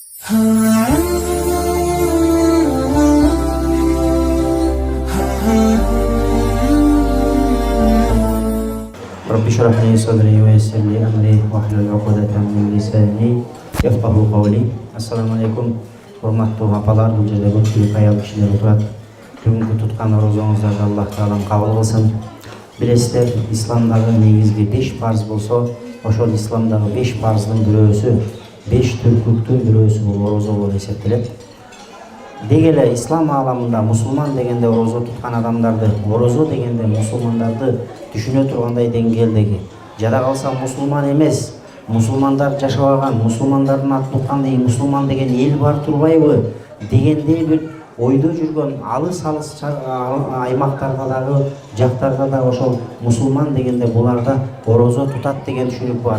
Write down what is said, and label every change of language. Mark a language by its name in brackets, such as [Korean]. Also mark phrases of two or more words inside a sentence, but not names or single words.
[Arabic] رب اشرح لي صدري ويسر لي أمري واحلل عقدة من لساني يفقهوا قولي. السلام عليكم. [Kyrgyz] Урматтуу апалар, bu жерде көпчүлүк аял кишилер отурат. Бүгүнкү туткан орозоңуздарды Аллах таалам кабыл кылсын. Билесиздер, исламдагы негизги 5 парз болсо, ошол исламдагы 5 парздын бирөөсү, 5 түркүктүн бирөөсү бул орозо болуп эсептелет. Деги эле ислам ааламында мусулман дегенде орозо туткан адамдарды, орозо дегенде мусулмандарды түшүнө тургандай деңгээлдеги, жада калса мусулман эмес, мусулмандар жашабаган, мусулмандардын атын уккандай мусулман деген эл бар турбайбы дегендей бир ойдо жүргөн алыс аймактарда дагы, жактарда да ошол мусулман дегенде буларда орозо тутат деген түшүнүк бар.